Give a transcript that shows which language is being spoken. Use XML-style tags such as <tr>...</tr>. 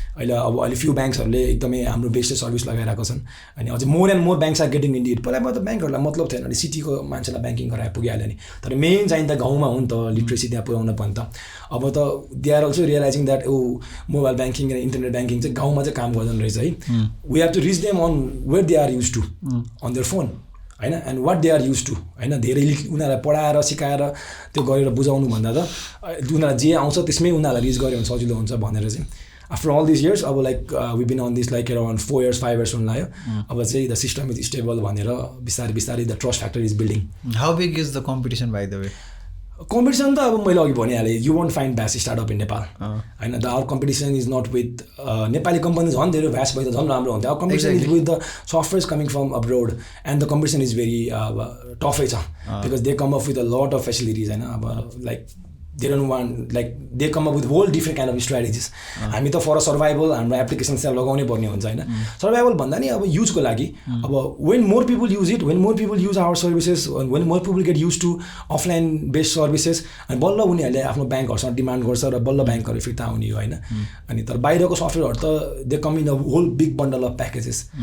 <ne>अहिले फ्यु ब्याङ्क्सहरूले एकदमै हाम्रो बेस्ड सर्भिस लगाइरहेको छन्. अनि अझै</ne> <en>More and more banks are getting in it.</en> <ne>पहिला त ब्याङ्कहरूलाई मतलब थिएन अनि सिटीको मान्छेलाई ब्याङ्किङ गराएर पुगिहाल्यो नि. तर मेन चाहिँ त गाउँमा हो नि त लिट्रेसी त्यहाँ पुऱ्याउन पनि त. अब त</ne> <en>they are also realizing that mobile banking र internet banking</en> <ne>चाहिँ गाउँमा चाहिँ काम गर्दैन रहेछ है.</ne> <en>We have to reach them on where they are used to on their phone होइन. And what they are use to होइन.</en> <ne>धेरै उनीहरूलाई पढाएर सिकाएर त्यो गरेर बुझाउनु भन्दा त उनीहरूलाई जे आउँछ त्यसमै उनीहरूलाई रिच गऱ्यो भने सजिलो हुन्छ भनेर चाहिँ</ne> <en>after all this years</en> <ne>अब</ne> <en>like we been on this like around</en> <ne>4 years 5 years हुन लाग्यो. अब चाहिँ</ne> <en>the system is stable</en> <ne>भनेर बिस्तारै</ne> <en>The trust factor is building. How big is the competition by the way? Competition</en> <ne>त अब मैले अघि भनिहालेँ</ne> <en>You want find vast startup in Nepal होइन. The our competition is not with Nepali company</en> <ne>झन् धेरै भ्यास्ट भए त झन् राम्रो हुन्थ्यो.</ne> <en>Our competition is with the softwares coming from abroad and the competition is very टफै छ because they come up with a lot of facilities होइन. अब like they don't want like they come up with whole different kind of strategies.</en> <ne>हामी त for survival हाम्रो application चाहिँ लगाउनै पर्ने हुन्छ होइन. सर्भाइभल भन्दा नि अब युजको लागि अब</ne> <en>when more people use it, when more people use our services, when more people get used to offline based services</en> <ne>अनि बल्ल उनीहरूले आफ्नो ब्याङ्कहरूसँग डिमान्ड गर्छ र बल्ल ब्याङ्कहरू फिर्ता आउने हो होइन. अनि तर बाहिरको सफ्टवेयरहरू त</ne> <en>They come in a whole big bundle of packages.</en>